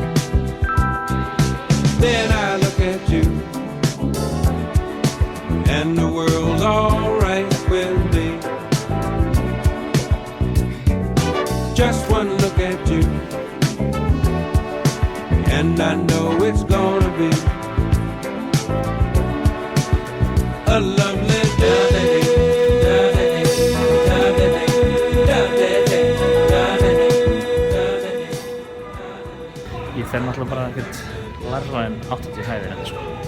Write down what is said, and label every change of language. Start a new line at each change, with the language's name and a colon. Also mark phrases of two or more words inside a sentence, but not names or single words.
English: Then I look at you, and the world's alright with me. Just one look at you, and I know it's gonna be a lovely day.
Icelandic: Ég fer náttúrulega bara ekkert larra en 80 hæðir hérna sko.